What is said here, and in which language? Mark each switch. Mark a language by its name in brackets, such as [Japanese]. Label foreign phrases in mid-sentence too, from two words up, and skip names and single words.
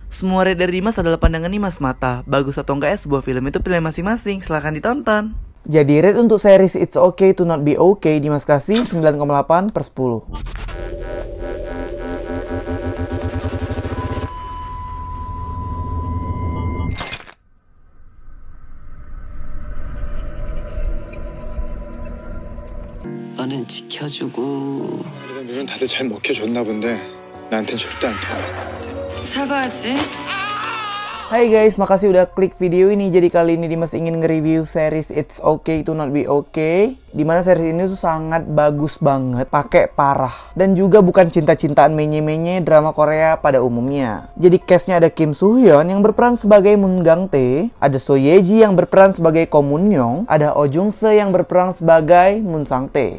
[Indonesian] Semua rate dari Dimas adalah pandangan Dimas mata. Bagus atau enggak sebuah film itu pilihan masing-masing. Silahkan ditonton. Jadi rate untuk series It's Okay to Not Be Okay Dimas kasih 9,8/10. [Korean] 너는 지켜주고 물은 다들 잘 먹혀줬나 본데 나한텐 절대 안 통해. 사과하지. [Indonesian] Hai guys, makasih udah klik video ini. Jadi kali ini Dimas ingin nge-review series It's Okay to Not Be Okay. Dimana series ini tuh sangat bagus banget, pakai parah. Dan juga bukan cinta-cintaan menye-menye drama Korea pada umumnya. Jadi castnya ada Kim Soo Hyun yang berperan sebagai Moon Gang Tae, ada So Ye Ji yang berperan sebagai Ko Moon Young, ada Oh Jung Se yang berperan sebagai Moon Sang Tae.